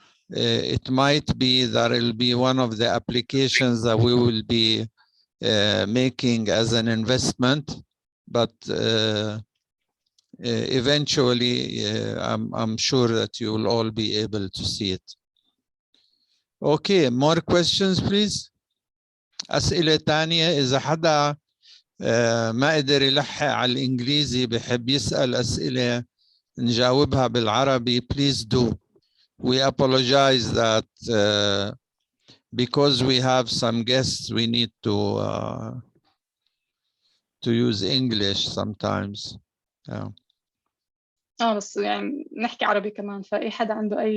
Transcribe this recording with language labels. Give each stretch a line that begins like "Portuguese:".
English: It might be that it'll be one of the applications that we will be making as an investment, but eventually I'm sure that you will all be able to see it. Okay, more questions please.
Arabic: أسئلة تانية إذا حدا ما قدر يلحق على الإنجليزي بحب يسأل أسئلة نجاوبها بالعربي,
English: please do. We apologize that because we have some guests, we need to use English sometimes. Yeah.
Arabic: بس يعني نحكي عربي كمان, فأي حدا عنده أي